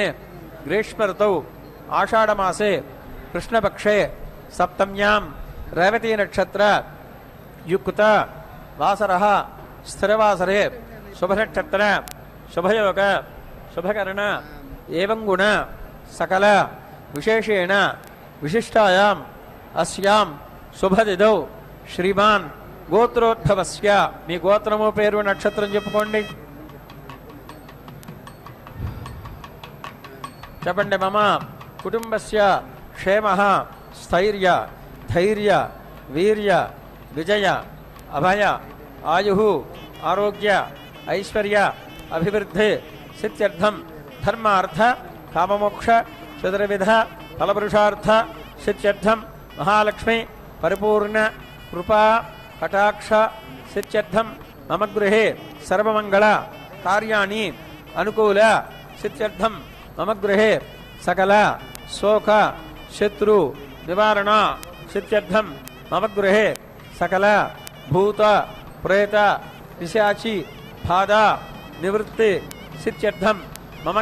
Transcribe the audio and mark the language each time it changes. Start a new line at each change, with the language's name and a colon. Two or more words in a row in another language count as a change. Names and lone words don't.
Sanskrit: ग्रीष्म ऋतौ आषाढ़मासे कृष्णपक्षे सप्तम्यां रेवती नक्षत्र युक्त वासरः स्थिरवासरे शुभनक्षत्र शुभयोग शुभकर्ण एवं गुण सकल विशेषेण विशिष्टायाम् अस्यां शुभदिदौ श्रीमान् गोत्रोद्भवस्य
Telugu: మీ గోత్రమో పేరు నక్షత్రం చెప్పుకోండి
Sanskrit: చెప్పండి మమ కుటుంబస్య క్షేమః స్థైర్య ధైర్య వీర్య విజయ అభయ ఆయుః ఆరోగ్య ఐశ్వర్య అభివృద్ధి సిద్ధ్యర్థం ధర్మార్థ काममोक्ष चतुर्विध फलपुरुषार्थ सिद्ध्यर्थं महालक्ष्मी परिपूर्ण कृपा कटाक्ष सिद्ध्यर्थं मम गृहे सर्वमंगल कार्याणि अनुकूल सिद्ध्यर्थं मम गृहे सकल शोक शत्रु निवारण सिद्ध्यर्थं मम गृहे सकल भूत प्रेत पिशाची बाधा निवृत्ति सिद्ध्यर्थं मम